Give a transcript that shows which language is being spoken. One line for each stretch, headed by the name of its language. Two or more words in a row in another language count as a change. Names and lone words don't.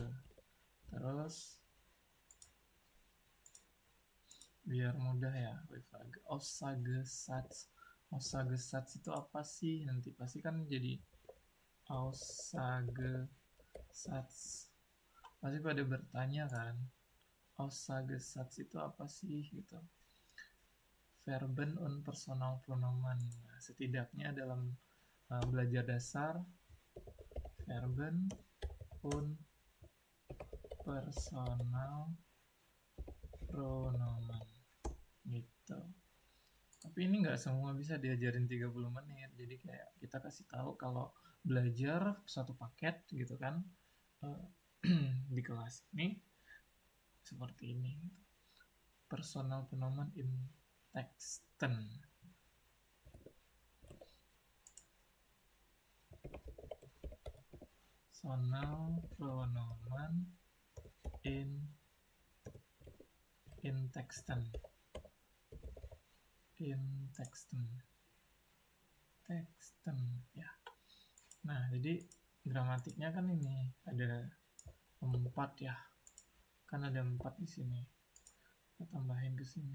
Indonesian: Terus biar mudah ya, Wehfrage. Aussagesatz itu apa sih? Nanti pasti kan jadi Aussagesatz. Pasti pada bertanya kan, Aussagesatz itu apa sih gitu.
German: Verben und Personalpronomen.
Indonesian: Nah, setidaknya dalam belajar dasar
German: Verben und Personalpronomen
Indonesian: gitu. Tapi ini nggak semua bisa diajarin 30 menit. Jadi kayak kita kasih tahu kalau belajar satu paket gitu kan di kelas ini seperti ini.
German: Personalpronomen in Texten.
English: personal pronoun
German: in texten
English: ya.
Indonesian: Nah, jadi gramatiknya kan ini ada 4 ya. Kan ada 4 di sini. Kita tambahin ke sini.